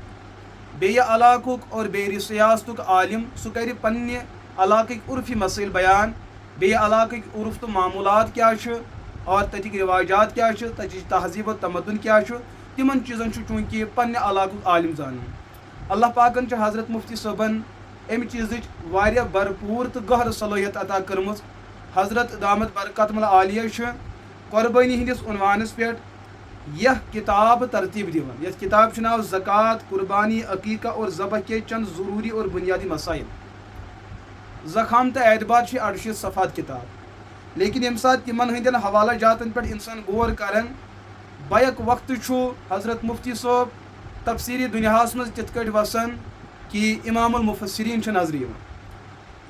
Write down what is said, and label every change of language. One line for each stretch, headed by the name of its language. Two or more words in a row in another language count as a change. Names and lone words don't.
Kashmiri: بیٚیہِ علاقُک اور بیٚیہِ ریاستُک عالم سُہ کرِ پننہِ علاقٕکۍ عُرفی مسٲیل بیان، بیٚیہِ علاقٕکۍ عُرف تہٕ معموٗلات کیٛاہ چھُ اور تتِکۍ رِواجات کیٛاہ چھِ، تتِچ تہذیٖب و تمدُن کیٛاہ چھُ، تِمن چیٖزن چھُ چوٗنٛکہِ پننہِ علاقُک عالم زانان۔ اللہ پاکن چھِ حضرت مفتی صٲبن امہِ چیٖزٕچ واریاہ بھرپوٗر تہٕ گہرٕ صلٲحیت عطا کٔرمٕژ۔ حضرت دامت برکاتہم العالیہ چھِ قۄربٲنی ہٕنٛدِس عنوانس پٮ۪ٹھ یہ کتاب ترتیٖب دِوان، یتھ کتاب چھُ ناو زکوٰۃ قربانی عقیقہ اور ذبح کے چند ضروری اور بنیادی مسائل۔ زخام تہٕ اعتبار چھِ 68 صفحات کتاب، لیکن ییٚمہِ ساتہٕ تِمن ہٕنٛدٮ۪ن حوالہ جاتن پٮ۪ٹھ انسان غور کران، بیک وقتہٕ چھُ حضرت مفتی صٲب تفسیٖری دُنیاہس منٛز تِتھ کٲٹھۍ وسان کہ امام المفسرین چھِ نظرِ یِوان۔